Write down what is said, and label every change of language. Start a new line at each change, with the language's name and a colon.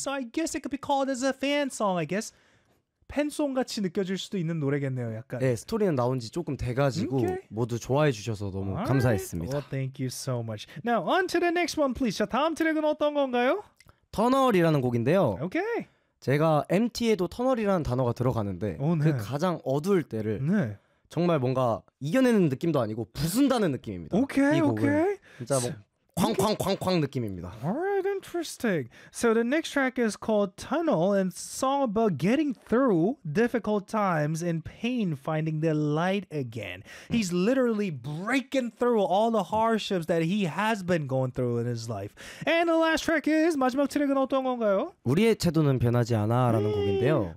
English: So I guess it could be called as a fan song, I guess.
Korean: 팬송같이 느껴질 수도 있는 노래겠네요, 약간. 네, 스토리는 나온 지 조금 돼가지고 okay. 모두 좋아해 주셔서 너무
English: All
Korean: 감사했습니다.
English: Right. Well, thank you so much. Now, on to the next one, please.
Korean: 자, 다음 트랙은 어떤 건가요? 터널이라는 곡인데요. 오케이. Okay. 제가 MT에도 터널이라는 단어가 들어가는데 오, 네. 그 가장 어두울 때를 네. 정말 뭔가 이겨내는 느낌도 아니고 부순다는 느낌입니다. 오케이, okay, 오케이.
English: Okay.
Korean: 진짜 뭐 쾅쾅쾅쾅 느낌입니다.
English: Alright, interesting. So the next track is called Tunnel, and it's a song about getting through difficult times and pain, finding the light again. He's literally breaking through all the hardships that he has been going through in his life. And the last track is
Korean: 마지막 트랙은 어떤 건가요? 우리의 태도는 변하지 않아라는 곡인데요.